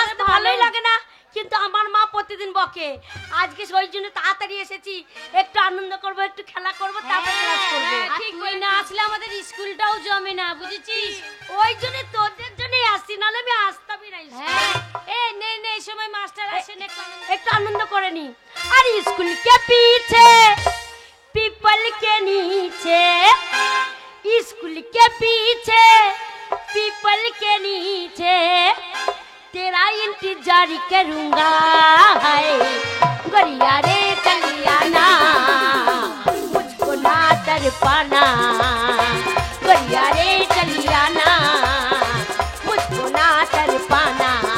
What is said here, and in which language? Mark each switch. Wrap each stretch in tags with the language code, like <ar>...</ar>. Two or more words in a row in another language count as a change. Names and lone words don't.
<bn>আসতে ভালোই লাগে না, কিন্তু আমার মা প্রতিদিন বকে। আজকে ওই জন্য তাড়াতাড়ি এসেছি, একটু আনন্দ করব, একটু খেলা করব, তারপর ক্লাস করব। হ্যাঁ, ঠিক তুই না আসলে আমাদের স্কুলটাও জমে না, বুঝেছিস? ওই জন্য তোদের জন্যই আসছি, নাহলে আমি আসতামই না। হ্যাঁ, এই নে নে, এই সময় মাস্টার আসেন একটু আনন্দ করে নি।</bn> <hi>আর स्कूल के पीछे पीपल के नीचे, स्कूल के पीछे पीपल के नीचे तेरा इंतजार करूंगा, हाय गोरिया रे चलिया ना, मुझको ना तड़पाना, गोरिया रे चलिया ना, मुझको ना तड़पाना।</hi>